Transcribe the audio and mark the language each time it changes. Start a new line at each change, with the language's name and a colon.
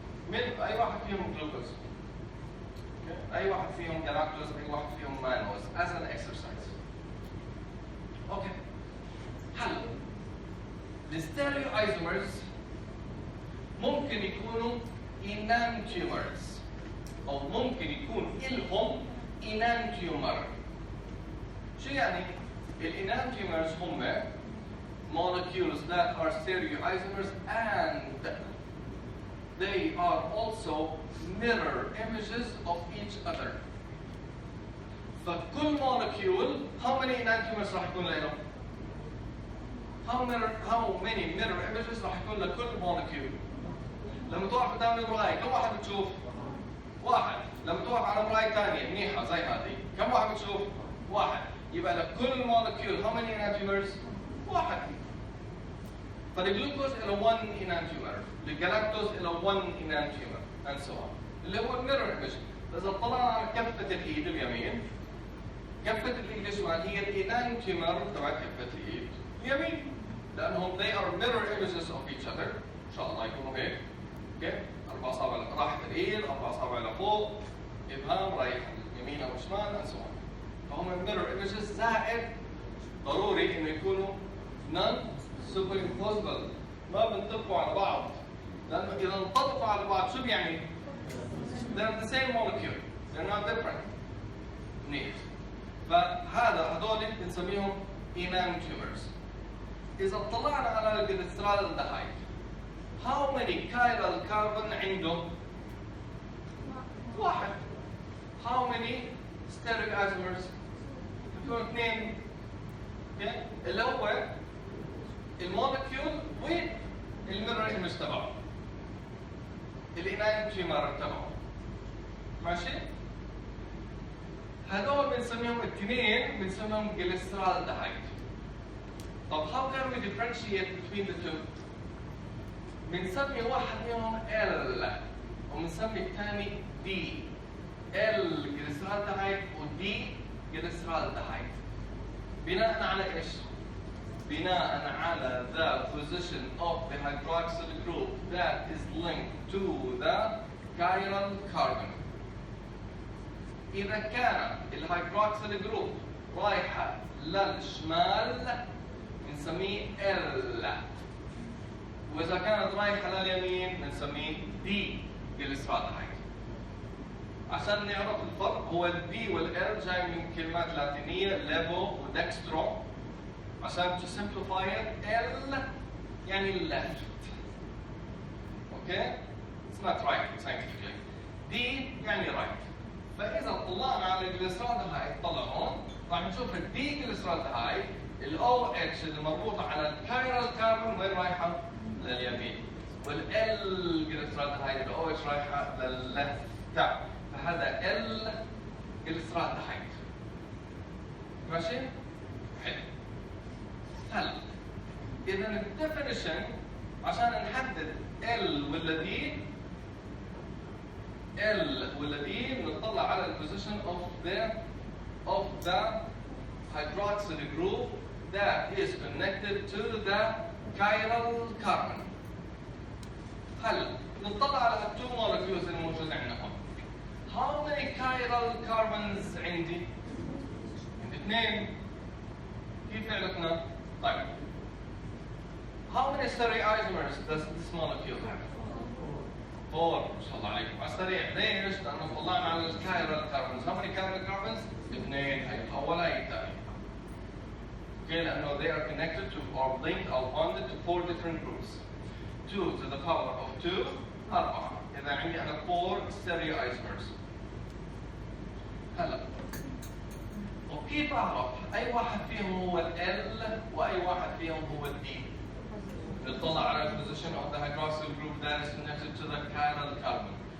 Arabic: من اي واحد فيهم جلوكوز. اي واحد فيهم جلاكتوز، اي واحد فيهم مانوز
English: as an exercise.
Arabic: اوكي. هلا الستيريو ايزومرز ممكن يكونوا enantiomers او ممكن يكون لهم enantiomer. شو يعني؟ الانانتيومرز هم
English: molecules that are stereoisomers and they are also mirror images of each other.
Arabic: فكل molecule how many enantiomers راح يكون له؟
English: how many mirror images
Arabic: راح يكون لكل molecule؟ لما توقف قدام المراية كم واحد بتشوف؟ واحد. لما توقف على مراية ثانية منيحة زي هذه كم واحد بتشوف؟ واحد. يبقى لكل
English: molecule how many enantiomers؟ واحد.
Arabic: فالجلوكوز له 1 enantiomer، الجلاكتوز له 1 enantiomer and so on. اللي هو الميرور ايمج. إذا طلعنا على كفة الإيد اليمين، كفة الإيد الشمال هي الانانتيومر تبع كفة الإيد اليمين. لأنهم
English: they are mirror images of each other.
Arabic: إن شاء الله يكونوا هيك. اوكي؟ 4 أصابع راحت الإيد، 4 أصابع لفوق، إبهام رايح يمين أو شمال and so on. فهم mirror images زائد ضروري انه يكونوا non superimposable ما بنطبقوا على بعض لانه اذا انطبقوا على بعض شو بيعني؟
English: they're the same molecule they're not different.
Arabic: منيح. فهذا هذول بنسميهم enantiomers. اذا اطلعنا على الجليسرالدهايد how many chiral carbon عنده؟ واحد.
English: how many stereoisomers؟ يكون 2.
Arabic: اللي هو المولكيول والميرور ايمج تبعه الانانتيومر تبعه. ماشي؟ هذول بنسميهم الاثنين بنسميهم جليسرالدهايد.
English: طب how can we differentiate between the two؟
Arabic: بنسمي واحد منهم L وبنسمي الثاني D. L جليسرالدهايد و D جليسرالدهايد. بناء على ايش؟ بناء على
English: the position of the hydroxyl group that is linked to the chiral carbon.
Arabic: إذا كان الهيدروكسيل جروب رايحة للشمال بنسميه L. وإذا كانت رايحة لليمين بنسميه D جليسرالدهايد. عشان نعرف الفرق هو البي والال جاي من كلمات لاتينيه ليفو ودكسترو. عشان
English: to simplify it L يعني left.
Arabic: اوكي؟
English: It's not right scientifically.
Arabic: D يعني right. فإذا طلعنا على الجليسرالدهايد طلع هون راح نشوف الدي جليسرالدهايد الاو اتش اللي مربوطه على الكايرال كاربون وين رايحه؟ لليمين. والال جليسرالدهايد الاو اتش رايحه للليفت تاع، فهذا ال جليسرالدهايد. ماشي؟ حلو. هلا اذا الديفينيشن عشان نحدد ال ولا دي، ال ولا دي نطلع على البوزيشن
English: of the hydroxyl group that is connected to the chiral carbon.
Arabic: هلا نطلع على التو molecules الموجودين عندنا هون.
English: How many chiral carbons عندي؟ عندي 2.
Arabic: كيف عرفنا؟ طيب.
English: How many stereoisomers does this molecule have?
Arabic: 4. ما شاء الله عليكم. على السريع. ليش؟ لأنه طلعنا على الكايرال كاربونز. How many chiral carbons؟ 2. هي الأول هي الثانية.
English: Okay,
Arabic: لأنه
English: they are connected to or linked or bonded to 4 different groups. 2 to the power of 2 4.
Arabic: إذا عندي أنا 4 stereoisomers. هلا وكيف أعرف أي واحد فيهم هو ال وأي واحد فيهم هو الدي؟ نطلع على البوزيشن
English: of the hydroxyl group that is connected to the chiral carbon.